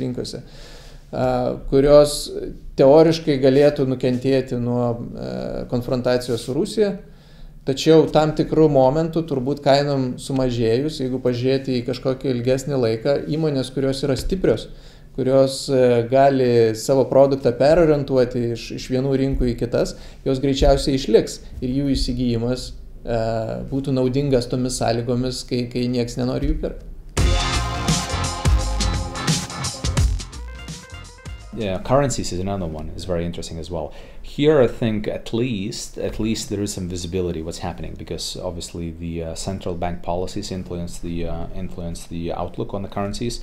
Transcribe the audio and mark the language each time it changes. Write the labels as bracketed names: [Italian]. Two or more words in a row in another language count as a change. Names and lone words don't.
[Lithuanian] rinkose, kurios teoriškai galėtų nukentėti nuo konfrontacijos su Rusija, tačiau tam tikrų momentų turbūt kainom sumažėjus, jeigu pažiūrėti į kažkokį ilgesnį laiką, įmonės, kurios yra stiprios, kurios gali savo produktą perorientuoti iš vienų rinkų į kitas, jos greičiausiai išliks ir jų įsigijimas būtų naudingas tomis sąlygomis, kai nieks nenori jų pirkti. [English] Yeah, currencies is another one. It's very interesting as well. Here, I think at least there is some visibility what's happening, because obviously the central bank policies influence the outlook on the currencies.